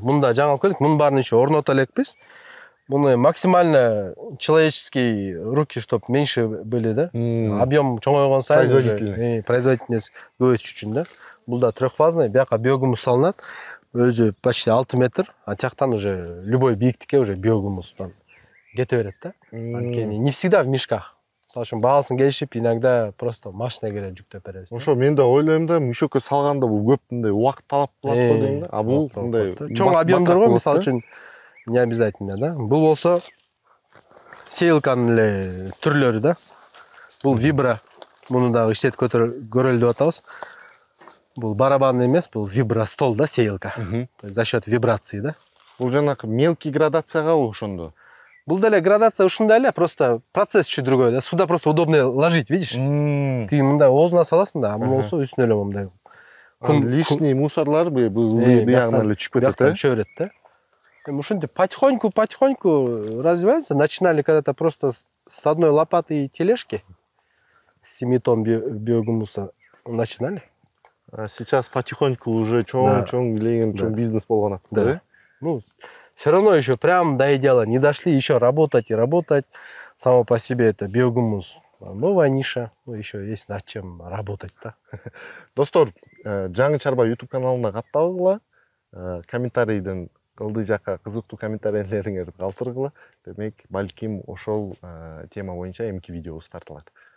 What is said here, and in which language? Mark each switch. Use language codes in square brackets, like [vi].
[ky] Мында жаңы алып келдик, мунун баарын еще орното элекпиз. [ru] Муну максимально человеческие руки, чтоб меньше были, да. [ky] Объем чоңойгон сайын производительность көбөйтүш үчүн да. бул да трехфазный, бияка биогумус салынат. Өзү почти 6 метр, а тияктан уже любой бийиктикке уже биогумустан кете берет да. [ru] Анткени не всегда в мешках. [ky] Мисалы үчүн багасын келишип, [ru] иногда просто [ky] машина келе жүктөп беребиз. Ошо мен да ойлойм да, мüşөккө салганда бул көп мындай убакыт талап кылат го дейм да. А бул мындай чоң объемдорго мисалы үчүн [ru] не обязательно [ky] да. Бул болсо сейлканын эле түрлөрү да. Бул вибра. Муну дагы иштетип көрөлү деп атабыз. Бул барабан эмес, бул вибростол да, сейлка. [ru] То есть за счет вибрации да. [ky] Бул жанакы мелкий градацияга ошондо. Бул деле градация ушундай эле, [ru] просто процесс чуть другой да. Сюда просто удобнее ложить, видишь? [ky] Ты мындай оозуна саласың да, а бул болсо үстүнө эле мындай. Лишний мусорлар бул биягына эле түшүп кетет да. Түшө берет да. Ушинтип [ru] потихоньку развивается. Начинали когда-то просто с одной лопаты и тележки. 7 тонн биогумуса начинали. А сейчас потихоньку уже [ky] чоң бизнес болгон атты да. [ru] Ну, все равно еще прям до идеала не дошли, еще работать и работать. Само по себе это биогумус. Новая ниша, ну еще есть над чем работать да. [ky] Достор, Жаңы Чарба YouTube каналына катталгыла. Комментарийден кылдый жакка кызыктуу комментарийлериңерди калтыргыла. Демек, балким ошол тема боюнча эмки видеобуз тартылат.